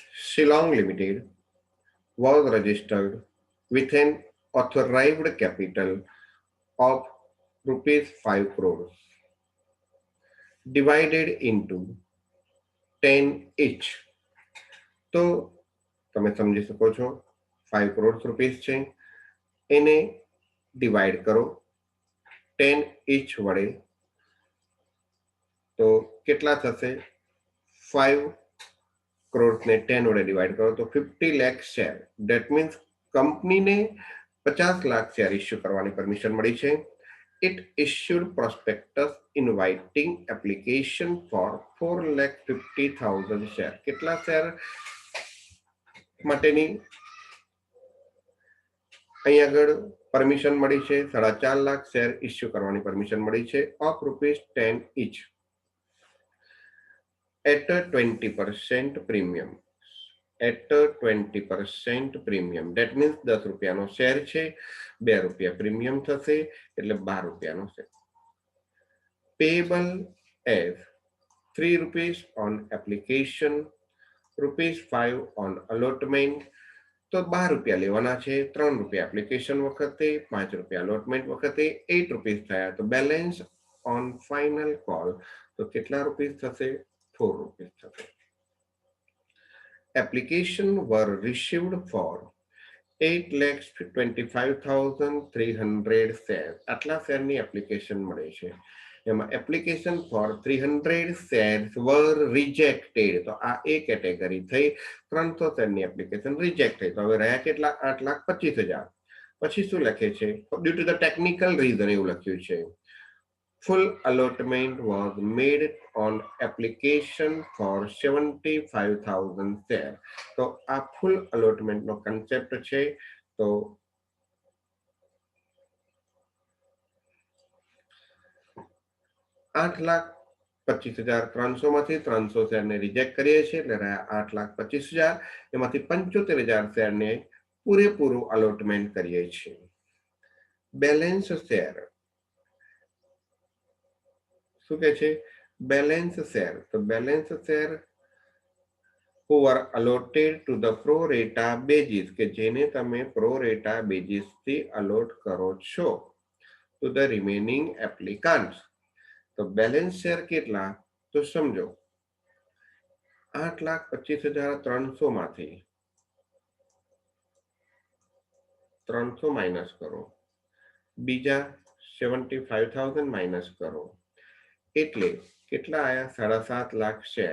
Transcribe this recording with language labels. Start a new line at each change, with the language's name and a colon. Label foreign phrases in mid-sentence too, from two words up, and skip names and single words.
English: Shillong Limited was registered with an authorized capital of rupees 5 crores divided into 10 each.
Gujarati: તો તમે સમજી શકો છો 5 crores રૂપીસ છે એને ડિવાઈડ કરો 10 each વડે તો કેટલા થશે 5 crores ને 10 વડે ડિવાઈડ કરો તો 50 lakh શેર.
English: That means
Gujarati: કંપનીને 50 લાખ શેર ઇસ્યુ કરવાની પરમિશન મળી છે.
English: It issued prospectus inviting application for 4,50,000 share.
Gujarati: કેટલા શેર માટેની અહીં આગળ પરમિશન મળી છે 4.5 લાખ શેર ઇસ્યુ કરવાની પરમિશન મળી છે
English: of ₹10 each at a 20% premium. At a 20% premium. That means
Gujarati: 10 રૂપિયાનો શેર છે 2 રૂપિયા પ્રીમિયમ થશે એટલે 12 રૂપિયાનો શેર.
English: Payable as 3 rupees on application, ₹5 on allotment.
Gujarati: તો 12 રૂપિયા લેવાના છે 3 રૂપિયા એપ્લિકેશન વખતે 5 રૂપિયા allotment વખતે 8 rupees થયા તો
English: balance on final call
Gujarati: તો કેટલા રૂપીસ થશે 4 rupees થશે.
English: Application were received for 8,25,300 shares.
Gujarati: આટલા શેરની એપ્લિકેશન મળે છે એમાં
English: application for 300 shares were rejected
Gujarati: તો આ એ કેટેગરી થઈ 300 શેરની એપ્લિકેશન રિજેક્ટ થઈ તો હવે રહ્યા કેટલા 8,25,000. પછી શું લખે છે
English: due to the technical reason
Gujarati: એવું લખ્યું છે
English: full allotment was made on application for 75,000 share.
Gujarati: તો આ
English: full allotment
Gujarati: નો કન્સેપ્ટ છે તો 8,25,300 માંથી 300 શેરને રિજેક્ટ કરીએ છીએ એટલે રહ્યા 8,25,000 એમાંથી 75,000 શેરને પૂરેપૂરું allotment કરીએ છીએ.
English: balance share
Gujarati: શું કે છે
English: balance share
Gujarati: તો
English: balance share who were allotted to the pro rata basis
Gujarati: કે જેને તમે
English: pro rata basis
Gujarati: થી allot કરો છો
English: to the remaining applicants.
Gujarati: તો
English: balance share
Gujarati: કેટલા તો સમજો 8,25,300 માંથી 300 માઇનસ કરો બીજા 75,000 માઇનસ કરો એટલે કેટલા આયા 7.5 લાખ શેર.